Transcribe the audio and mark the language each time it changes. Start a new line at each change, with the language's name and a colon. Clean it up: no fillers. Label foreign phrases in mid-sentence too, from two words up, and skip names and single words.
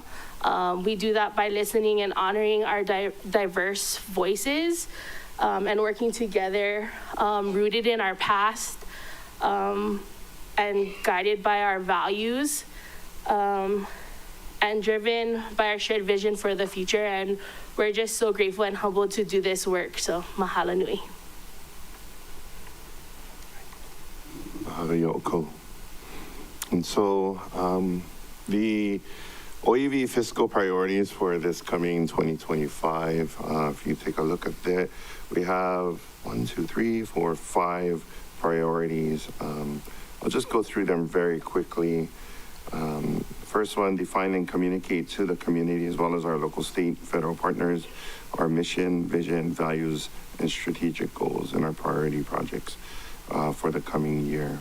English: We do that by listening and honoring our diverse voices and working together, rooted in our past and guided by our values and driven by our shared vision for the future. And we're just so grateful and humbled to do this work.
Hawaiian: So mahalo nui. Mahalo yoko.
English: And so the OEV fiscal priorities for this coming 2025, if you take a look at that, we have 5 priorities. I'll just go through them very quickly. First one, define and communicate to the community as well as our local, state, federal partners, our mission, vision, values, and strategic goals and our priority projects for the coming year.